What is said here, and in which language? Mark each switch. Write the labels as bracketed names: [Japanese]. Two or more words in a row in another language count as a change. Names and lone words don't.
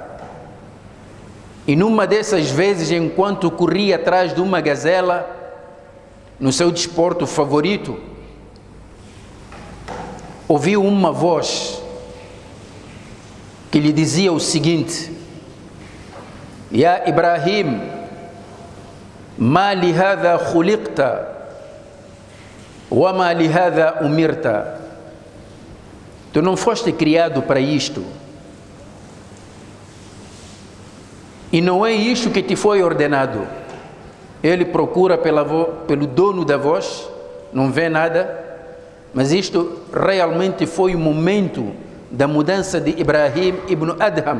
[Portuguese] E numa dessas vezes, enquanto corria atrás de uma gazela, no seu desporto favorito, ouviu uma voz que lhe dizia o seguinte: [Arabic] يا إبراهيم ما لهذا خلقت وَمَا لِهَذَا أُمِرْتَ. [Portuguese] Tu não foste criado para isto, e não é isto que te foi ordenado. Ele procura pelo dono da voz, não vê nada, mas isto realmente foi o momento da mudança de Ibrahim ibn Adham.